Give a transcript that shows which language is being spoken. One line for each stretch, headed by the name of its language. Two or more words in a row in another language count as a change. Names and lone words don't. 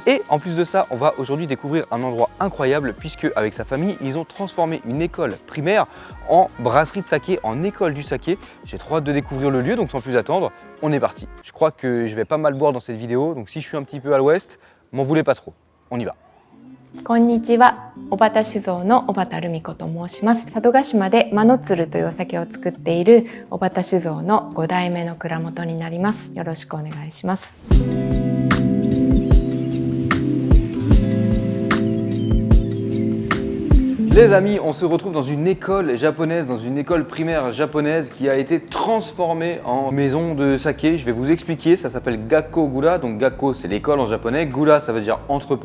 French: Et en plus de ça, on va aujourd'hui découvrir un endroit incroyable puisque avec sa famille, ils ont transformé une école primaire en brasserie de saké, en école du saké. J'ai trop hâte de découvrir le lieu, donc sans plus attendre, on est parti. Je crois que je vais pas mal boire dans cette vidéo, donc si je suis un petit peu à l'ouest, m'en voulez pas trop. On y va.
Japanese: こんにちは。小畑酒造の小畑留美子と申します。佐渡島でマノツルというお酒を作っている小畑酒造の5代目の蔵元になります。よろしくお願いします。
French: Les amis, on se retrouve dans une école japonaise, dans une école primaire japonaise qui a été transformée en maison de saké. Je vais vous expliquer, ça s'appelle Gakko Gura. Donc Gakko c'est l'école en japonais, Gura ça veut dire entrepôt.